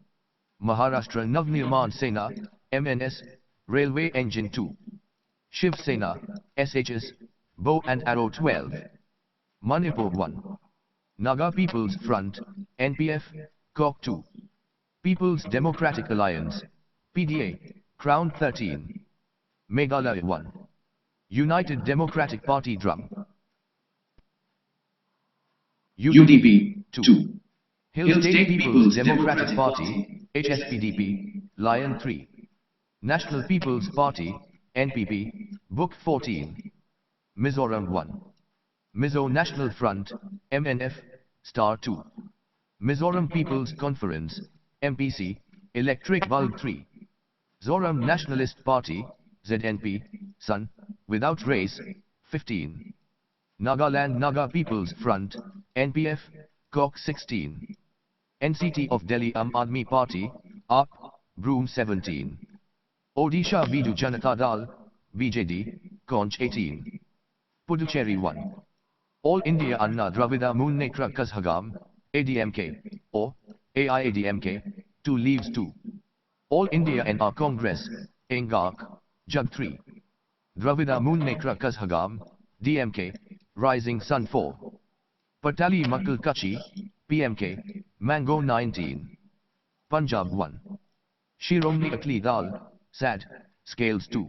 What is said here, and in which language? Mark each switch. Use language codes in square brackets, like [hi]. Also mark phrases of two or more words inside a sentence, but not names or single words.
[en] Maharashtra Navnirman Sena, MNS, Railway Engine 2. Shiv Sena, SHS, Bow and Arrow 12. Manipur 1. Naga People's Front, NPF, Cock 2. People's Democratic Alliance, PDA, Crown 13. Meghalaya 1. United Democratic Party Drum. UDP 2. Hill State People's Democratic Party, HSPDP, Lion 3. National People's Party, NPP, Book 14. Mizoram 1. Mizo National Front, MNF, Star 2. Mizoram People's Conference, MPC, Electric Bulb 3. Zoram Nationalist Party, ZNP, Sun, without race, 15. Nagaland Naga People's Front, NPF, Cock 16. NCT of Delhi Aam Aadmi Party, AAP, Broom 17. Odisha Biju Janata Dal, BJD, Conch 18. Puducherry 1. All India Anna Dravida Munnetra Kazhagam, ADMK, or AIADMK, 2 leaves 2. All India NR Congress, Engak, Jug 3. Dravida Munnetra Kazhagam, DMK, Rising Sun 4. Patali Makal Kachi, PMK, Mango 19. Punjab 1. Shiromni Akali Dal, SAD, Scales 2.